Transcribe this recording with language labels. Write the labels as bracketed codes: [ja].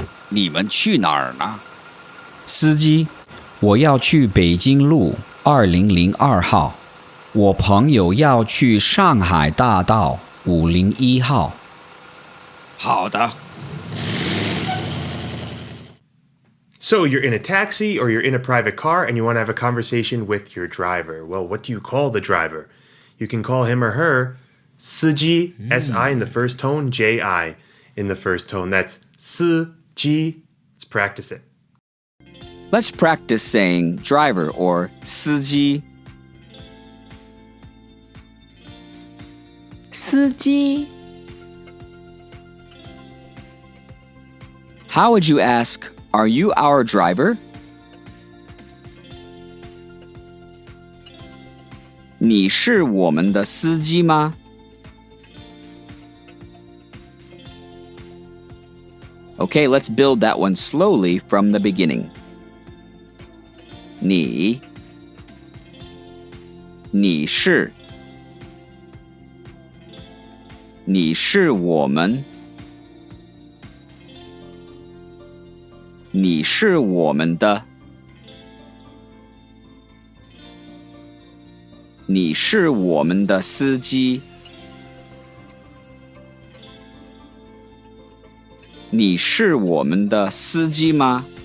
[zh] 你们去哪儿呢？司机，我要去北京路2002号。我朋友要去上海大道501号。好的。 [en] So you're in a taxi or you're in a private car and you want to have a conversation with your driver. Well, what do you call the driver? You can call him or her 司机, S-I in the first tone, J-I in the first tone. That's 司机.Let's practice it. Let's practice saying driver or 司机。 [zh] 司机。 [en] How would you ask, are you our driver? [zh] 你是我们的司机吗？ [en] Okay, let's build that one slowly from the beginning. [zh] 你是我们，你是我们的，你是我们的司机，你是我们的司机吗？